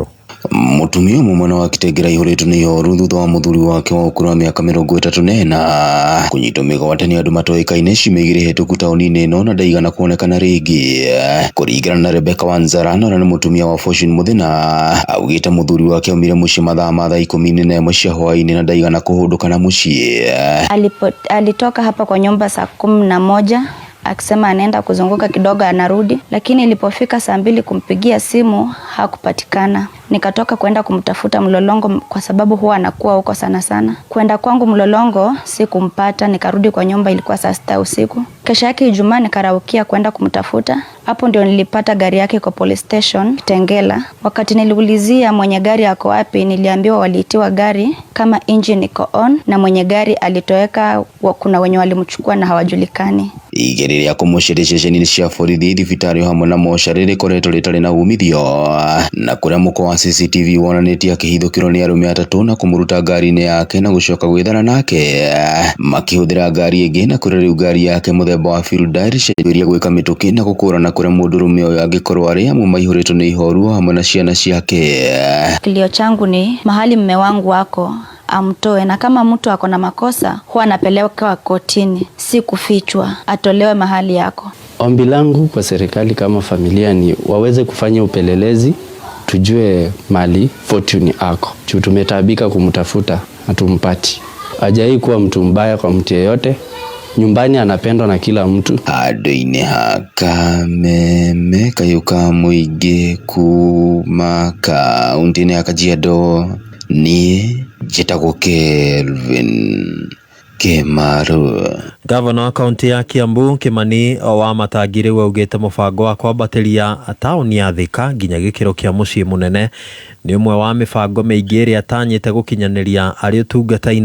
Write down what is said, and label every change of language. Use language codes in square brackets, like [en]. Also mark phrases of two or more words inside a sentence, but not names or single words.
[ki] Mutumia mwana wa Gĩtengera ihũrĩtwo nĩ ihoru thutha wa mũthuri wake wa ũkũrũ wa mĩaka 34 kũnyitwo mĩgwate nĩ andũ matoĩkaine ciumia 2 hĩtũku taũni-inĩ ĩno na ndaigana kuonekana rĩngĩ. Kũringana na Rebecca Wanzara, na nĩ mũtumia wa Fortune Muthina, augĩte mũthuri wake aumire mũciĩ mathaa ma 11 cia hwaĩ-inĩ na ndaigana kũhũndũkana mũciĩ. [sw] Alitoka hapa kwa nyumba saa 11 akisema anaenda kuzunguka kidogo anarudi, lakini ilipofika saa 2 kumpigia simu hakupatikana. nikatoka kwenda kumtafuta Mlolongo kwa sababu huwa anakuwa huko sana sana. Kwenda kwangu Mlolongo sikumpata, nikarudi kwa nyumba, ilikuwa saa 6 usiku. Kesho yake Ijumaa nikaraukia kwenda kumtafuta. Hapo ndio nilipata gari yake kwa police station Kitengela. Wakati niliulizia mwenye gari yako wapi, niliambiwa waliitiwa gari kama engine iko on na mwenye gari alitoweka, kuna wenye walimchukua na hawajulikani. [ki] Igerere ya kumushirishije ni cia borithi thibitari hamwe na mocarĩ rĩkoretwo rĩtarĩ na umithio, na kũrĩa mũko wa CCTV wonanĩtie akĩhithũkĩrwo nĩ arũme atatũ na kũmũruta ngari-inĩ yake na gũcoka gwĩthana nake makĩhũthĩra ngari ĩngĩ, na kũrĩa rĩu ngari yake mũthemba wa Fielder ĩrĩa gwĩka mĩtũkĩ na gũkũrana kũrĩa mũndũrũme ũyũ angĩkorwo arĩ amwe maihũrĩtwo nĩ ihoru hamwe na ciana ciake. [sw] Kilio changu ni mahali mme wangu wako amtoe, na kama mtu ako na makosa huwa anapelekwa kotini, si kufichwa, atolewe mahali yako. Ombi langu kwa serikali kama familia ni waweze kufanya upelelezi, tujue mali Fortune ako. Tumetabika kumtafuta, hatumpati. Hajai kuwa mtu mbaya kwa mtu yeyote. Nyumbani anapendwa na kila mtu. [ki] Andũ-inĩ ha Kameme Kayũka Mũingĩ kuma kaunti-inĩ ya Kajiado, niĩ njĩtagwo Kelvin Kimaru. Gavana wa kaunti ya Kiambu Kimani Wamatangi rĩu augĩte mũbango wa kwambatĩria taũni ya Thika nginya gĩkĩro kĩa mũciĩ mũnene nĩ ũmwe wa mĩbango mĩingĩ ĩrĩa atanyĩte gũkinyanĩria arĩ ũtungata-inĩ.